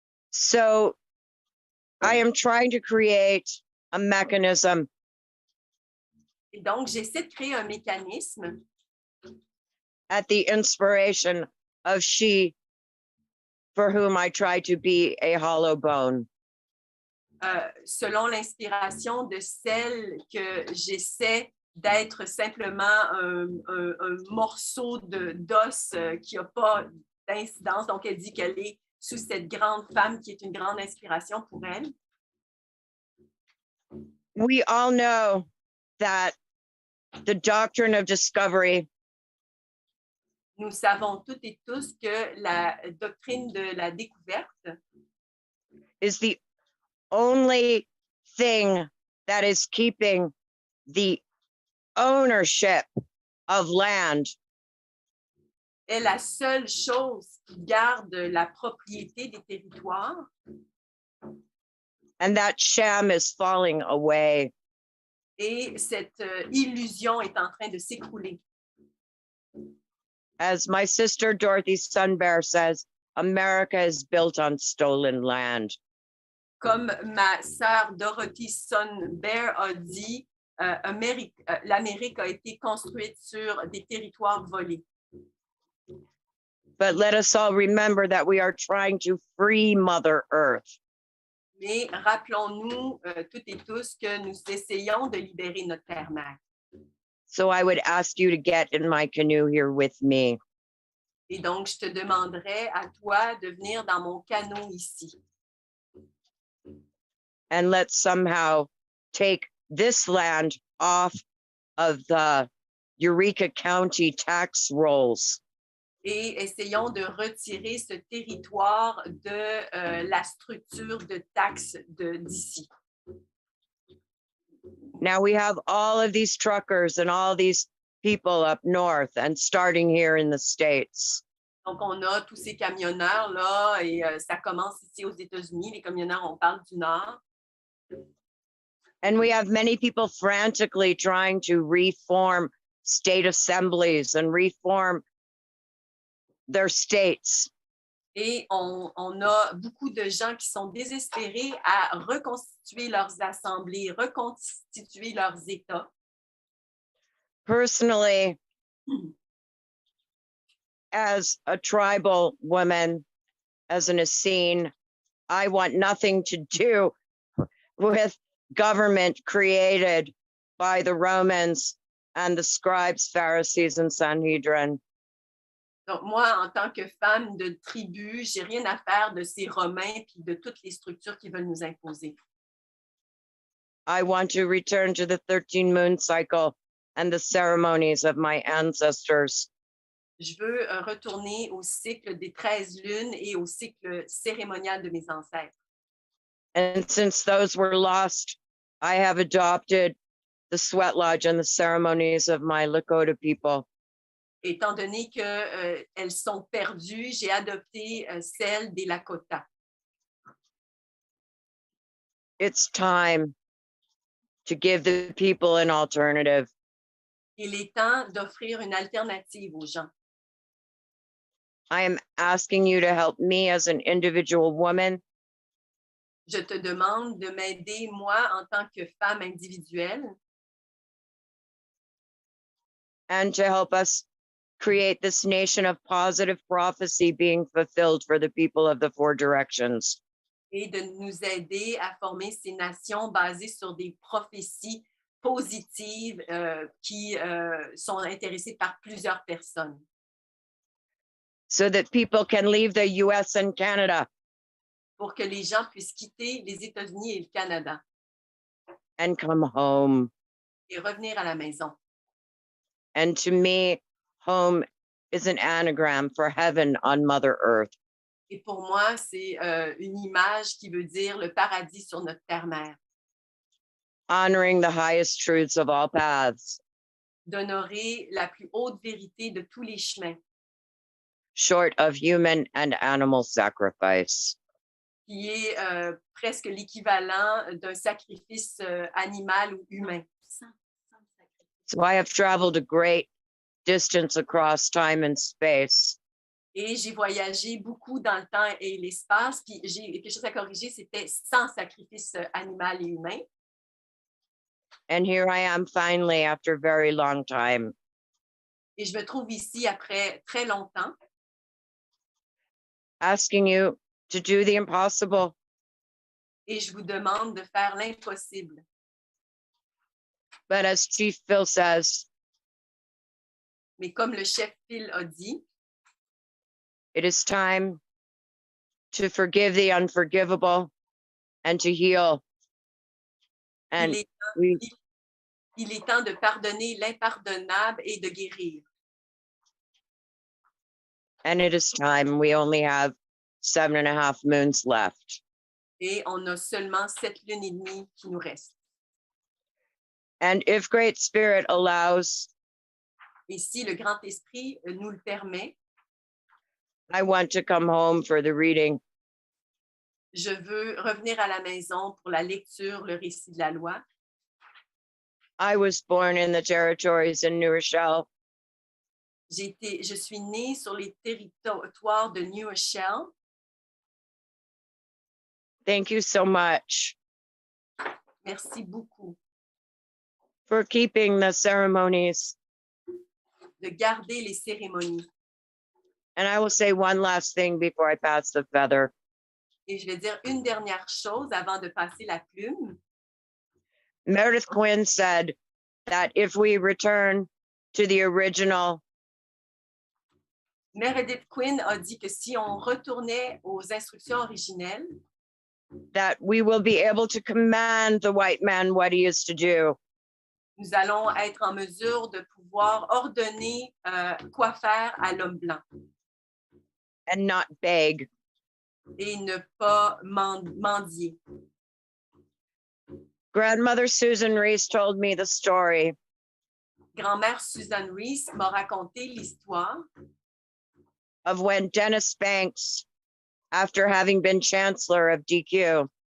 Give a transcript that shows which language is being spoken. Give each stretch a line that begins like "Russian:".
English: So I am trying to create a mechanism
French: Et donc, j'essaie de créer un mécanisme
English: at the inspiration of she for whom I try to be a hollow bone.
French: selon l'inspiration de celle que j'essaie d'être simplement un morceau d'os qui n'a pas d'incidence. Donc, elle dit qu'elle est sous cette grande femme qui est une grande inspiration pour elle.
English: We all know that the doctrine of discovery
French: Nous savons toutes et tous que la doctrine de la découverte
English: is the only thing that is keeping the ownership of land
French: est la seule chose qui garde la propriété des territoires.
English: and that sham is falling away.
French: Et cette illusion est en train de s'écrouler.
English: As my sister Dorothy Sunbear says, America is built on stolen land.
French: Comme ma sœur Dorothy Sunbear a dit, l'Amérique a été construite sur des territoires volés.
English: But let us all remember that we are trying to free Mother Earth.
French: Mais rappelons-nous toutes et tous que nous essayons de libérer notre terre-mère.
English: So I would ask you to get in my canoe here with me.
French: Et donc, je te demanderai à toi de venir dans mon canot ici.
English: And let's somehow take this land off of the Eureka County tax rolls.
French: Et essayons de retirer ce territoire de la structure de taxes d'ici.
English: Now we have all of these truckers and all these people up north and starting here in the States.
French: Donc, on a tous ces camionneurs-là et ça commence ici aux États-Unis. Les camionneurs, on parle du Nord.
English: And we have many people frantically trying to reform state assemblies and reform their states.
French: Et on a beaucoup de gens qui sont désespérés à reconstituer leurs assemblées, reconstituer leurs États.
English: Personally, as a tribal woman, as an Essene, I want nothing to do with government created by the Romans and the scribes, Pharisees, and Sanhedrin.
French: Donc, moi, en tant que femme de tribu, j'ai rien à faire de ces Romains et de toutes les structures qui veulent nous imposer.
English: I want to return to the 13 moon cycle and the ceremonies of my ancestors.
French: Je veux retourner au cycle des 13 lunes et au cycle cérémonial de mes ancêtres.
English: And since those were lost, I have adopted the sweat lodge and the ceremonies of my Lakota people.
French: Étant donné qu'elles sont perdues, j'ai adopté celle des Lakota.
English: It's time to give the people an alternative.
French: Il est temps d'offrir une alternative aux gens.
English: I am asking you to help me as an individual woman
French: Je te demande de m'aider, moi, en tant que femme individuelle,
English: and to help us create this nation of positive prophecy being fulfilled for the people of the four directions.
French: et de nous aider à former ces nations basées sur des prophéties positives qui sont intéressées par plusieurs personnes,
English: so that people can leave the US and Canada
French: pour que les gens puissent quitter les États-Unis et le Canada
English: and come home.
French: et revenir à la maison.
English: And to me, home is an anagram for heaven on Mother Earth.
French: Et pour moi, c'est une image qui veut dire le paradis sur notre terre-mère,
English: Honoring the highest truths of all paths,
French: d'honorer la plus haute vérité de tous les chemins,
English: short of human and animal sacrifice.
French: qui est presque l'équivalent d'un sacrifice animal ou humain.
English: So I have traveled a great distance across time and space.
French: Et j'ai voyagé beaucoup dans le temps et l'espace, puis j'ai quelque chose à corriger, c'était sans sacrifice animal et humain.
English: And here I am finally after a very long time,
French: Et je me trouve ici après très longtemps,
English: asking you to do the impossible,
French: et je vous demande de faire l'impossible.
English: but as Chief Phil says,
French: Mais comme le chef Phil a dit,
English: it is time to forgive the unforgivable and to heal. And
French: il est temps de pardonner l'impardonnable et de guérir.
English: And it is time. We only have 7.5 moons left.
French: Et on a seulement 7 lunes et demie qui nous restent.
English: And if Great Spirit allows,
French: Et si le Grand Esprit nous le permet,
English: I want to come home for the reading.
French: je veux revenir à la maison pour la lecture, le récit de la loi.
English: I was born in the territories in New Rochelle.
French: Je suis née sur les territoires de New Rochelle.
English: Thank you so much
French: Merci beaucoup
English: for keeping the ceremonies.
French: de garder les cérémonies.
English: And I will say one last thing before I pass the feather.
French: Et je vais dire une dernière chose avant de passer la plume.
English: Meredith Quinn said that if we return to the original,
French: Meredith Quinn a dit que si on retournait aux instructions originelles,
English: that we will be able to command the white man what he is to do.
French: nous allons être en mesure de pouvoir ordonner quoi faire à l'homme blanc
English: And not beg.
French: et ne pas mendier.
English: Grandmother Susan Reese told me the story
French: Grand-mère Susan Reese m'a raconté l'histoire
English: of when Dennis Banks, after having been chancellor of DQ,